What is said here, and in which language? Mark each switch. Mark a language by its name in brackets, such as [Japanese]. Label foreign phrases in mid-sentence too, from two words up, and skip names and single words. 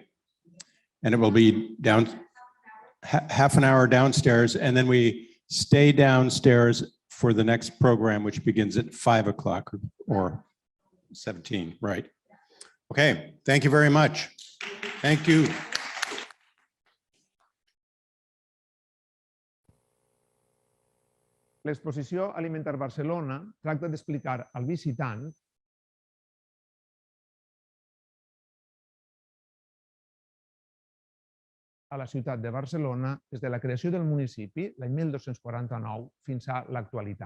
[English] And it will be down half an hour downstairs, and then we stay downstairs for the next program, which begins at 5 o'clock or 17, right? Okay, thank you very much. Thank you. [Catalan] L'exposició Alimentar Barcelona tracta d'explicar al visitant a la ciutat de Barcelona des de la creació del municipi, l'any 1249, fins a l'actualitat.